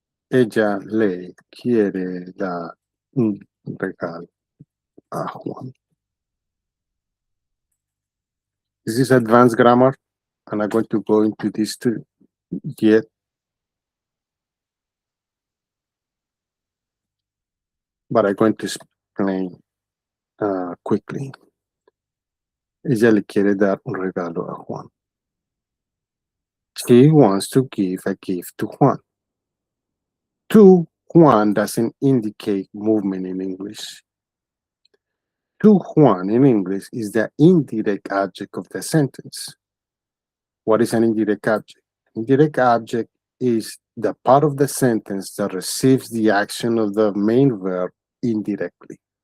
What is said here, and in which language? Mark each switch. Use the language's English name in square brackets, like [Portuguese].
[Spanish] Ella le quiere dar un regalo a Juan. [English] This is advanced grammar, and I'm going to go into this too yet. But I'm going to explain quickly. [Spanish] Ella le quiere dar un regalo a Juan. [English] She wants to give a gift to Juan. To Juan doesn't indicate movement in English. To Juan in English is the indirect object of the sentence. What is an indirect object? Indirect object is the part of the sentence that receives the action of the main verb indirectly.